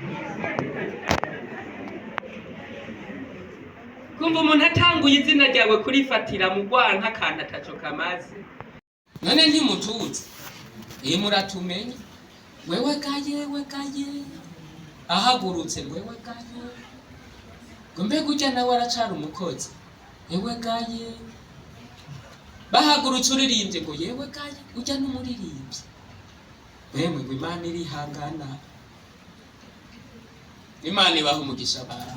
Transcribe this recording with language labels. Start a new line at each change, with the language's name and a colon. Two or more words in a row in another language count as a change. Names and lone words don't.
Rundi: Kumva umuntu atanguye izina ryawe kurifatira mu rwanka kandi ataco kamaze. None ntimutuze muratumenye wewe gaye ahagurutse wewe gaye ngo mbega ujya nawe aracara umukozi yewe gaye bahagurutse uririmbye ngo yewe gaye ujya n'umuririmbyi. Bemwe ngo Imana irihangana, Imana ibaha umugisha abantu.